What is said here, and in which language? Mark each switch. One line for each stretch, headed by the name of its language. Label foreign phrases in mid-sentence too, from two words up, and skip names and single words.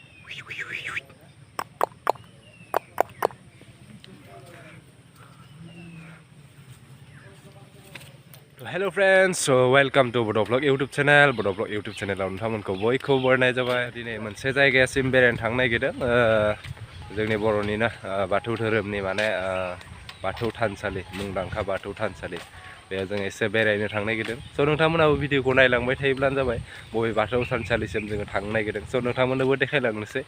English: Hello friends, so welcome to Bodo Vlog YouTube channel.
Bodo: Bodo Vlog YouTube channel आव नोंथांमोनखौ बयखौबो बरायनाय जाबाय। दिनै मोनसे जायगासिम बेरायनो थांनो नागिरदों। जोंनि बर'निनो बाथौ धोरोमनि माने बाथौ थानसालि, मुंदांखा बाथौ थानसालि। बेयाव जों एसे बेरायनो थांनो नागिरदों। स' नोंथांमोनाबो भिडिअखौ नायलांबाय थायोब्लानो जाबाय। बबे बाथौ थानसालिसिम जोङो थांनो नागिरदों। स' नोंथांमोननोबो देखायलांनोसै।